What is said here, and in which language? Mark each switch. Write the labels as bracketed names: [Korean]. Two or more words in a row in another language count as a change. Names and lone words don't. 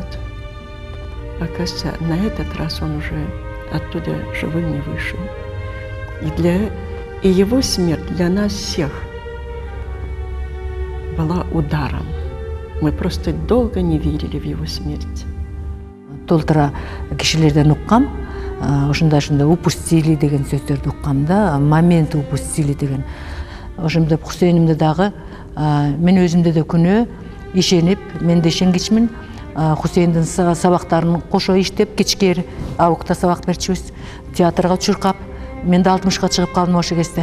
[Russian] Оказывается, на этот раз он уже оттуда живым не вышел. И его смерть для нас всех была ударом. Мы просто долго не верили в его смерть. [Kyrgyz] Толтыра кишилерден уккам, ошондай упустили деген сөздөрдү уккам да, [Russian] момент упустили [Kyrgyz] деген. Ошондо Хусейнимде дагы мен өзүмдө да күнөө ишенип, мен да ишенгичмин. Хусейндин сабактарын кошо иштеп, кечке абукта сабак берчүбүз, театрга чуркап, мен да 60-ка чыгып калдым ошо кезде.